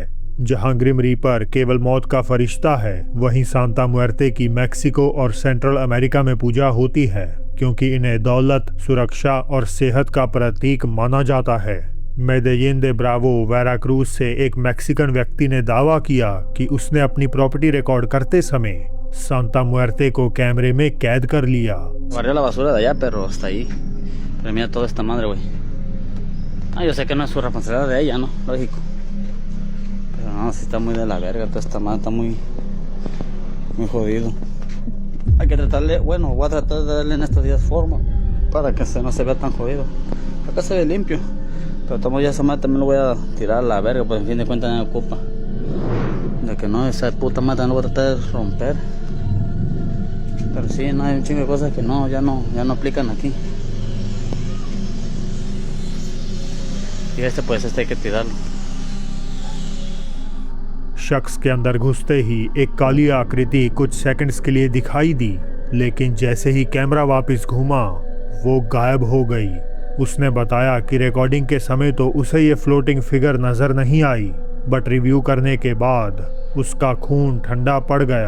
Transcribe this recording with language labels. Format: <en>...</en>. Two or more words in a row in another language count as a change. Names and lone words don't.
<hi>जहां ग्रिम रीपर केवल मौत का फरिश्ता है, वहीं सांता मुएर्ते की मैक्सिको और सेंट्रल अमेरिका में पूजा होती है क्योंकि इन्हें दौलत, सुरक्षा और सेहत का प्रतीक माना जाता है। मेदेलिन दे ब्रावो, वेराक्रूज से एक मैक्सिकन व्यक्ति ने दावा किया कि उसने अपनी प्रॉपर्टी रिकॉर्ड करते समय सांता मुएर्ते को कैमरे में कैद कर लिया।</hi> <es>Barrió la basura de allá, pero hasta ahí. Pero mira toda esta madre, güey. Yo sé que no es su responsabilidad de ella, ¿no? Lógico. Pero no, sí está muy de la verga, toda esta madre está muy jodido. Hay que tratarle, bueno, voy a tratar de darle en estos días forma para que no se vea tan jodido. Acá se ve limpio, pero tomo ya esa madre también lo voy a tirar a la verga, pues en fin de cuentas me ocupa. De que no, esa puta madre no voy a tratar de romper. Pero sí, no hay un chingo de cosas que ya no aplican aquí. Y este hay que tirarlo.</es> <hi>शख्स के अंदर घुसते ही एक काली आकृति कुछ सेकंड्स के लिए दिखाई दी, लेकिन जैसे ही कैमरा वापस घूमा वो गायब हो गई। उसने बताया कि रिकॉर्डिंग के समय तो उसे ये फ्लोटिंग फिगर नजर नहीं आई, बट रिव्यू करने के बाद उसका खून ठंडा पड़ गया।</hi>